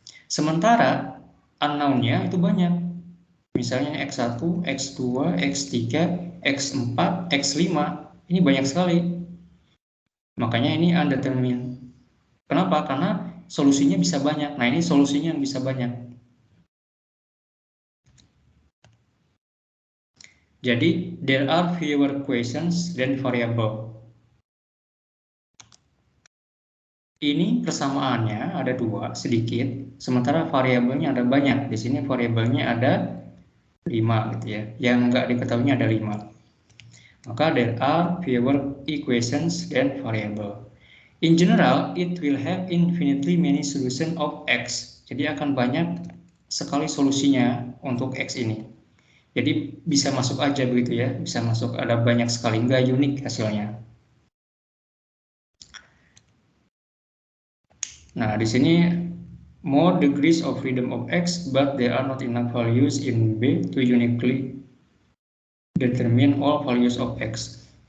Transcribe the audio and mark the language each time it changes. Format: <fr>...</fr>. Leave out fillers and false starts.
<id>Sementara unknown-nya itu banyak, misalnya X1, X2, X3, X4, X5, ini banyak sekali. Makanya ini undetermined. Kenapa? Karena solusinya bisa banyak. Nah, ini solusinya yang bisa banyak. Jadi,</id> <en>there are fewer equations than variable.</en> <id>Ini persamaannya ada 2 sedikit, sementara variabelnya ada banyak. Di sini variabelnya ada 5 gitu ya. Yang nggak diketahuinya ada 5. Maka</id> <en>there are fewer equations than variable. In general, it will have infinitely many solutions of X.</en> <id>Jadi akan banyak sekali solusinya untuk X ini. Jadi bisa masuk aja begitu ya, bisa masuk, ada banyak sekali, nggak unik hasilnya. Nah, di sini</id> <en>more degrees of freedom of X, but there are not enough values in B to uniquely determine all values of X.</en>